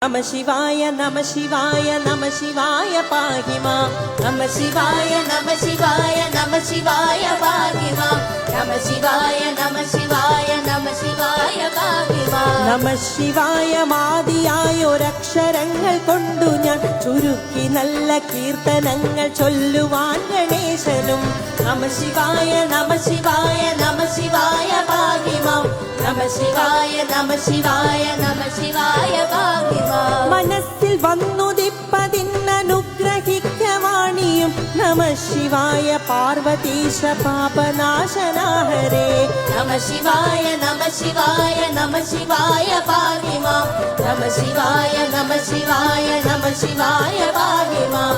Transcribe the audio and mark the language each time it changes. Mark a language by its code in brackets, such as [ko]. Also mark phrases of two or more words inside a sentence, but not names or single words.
[sa] नमः शिवाय, नमः शिवाय, नमः शिवाय, पाहि माम्. नमः शिवाय, नमः शिवाय, नमः शिवाय, पाहि माम्. नमः शिवाय, नमः शिवाय, नमः शिवाय, पाहि माम्. नमः शिवाय, [ml] മാദിയായൊരക്ഷരങ്ങൾ കൊണ്ടു ഞാൻ ചുരുക്കി നല്ല കീർത്തനങ്ങൾ ചൊല്ലുവാൻ ഗണേശനും. [sa] नमः शिवाय, नमः शिवाय, नमः शिवाय, पाहि माम्. नमः शिवाय, नमः शिवाय, नमः शिवाय, पाहि माम्. [ml] മനസ്സിൽ വന്നുദിപ്പതിന്നനുഗ്രഹിക്കവാണിയും [sa] नमः शिवाय पार्वतीश पापनाशनाहरे. नमः शिवाय, नमः शिवाय, नमः शिवाय, पाहि माम्. नमः शिवाय, नमः शिवाय, नमः शिवाय, पाहि माम्.